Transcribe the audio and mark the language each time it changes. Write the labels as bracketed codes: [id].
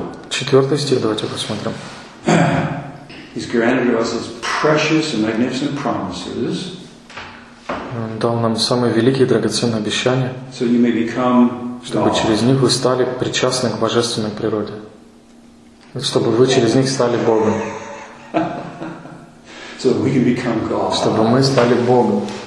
[ru] Четвертый стих, давайте посмотрим. [en] He's granted us his precious and magnificent promises. [ru] Он дал нам самые великие и драгоценные обещания, [en] so you may become God. [ru] Чтобы через них вы стали причастны к божественной природе. Чтобы вы через них стали Богом. [en] So we can become God. [ru] Чтобы мы стали Богом.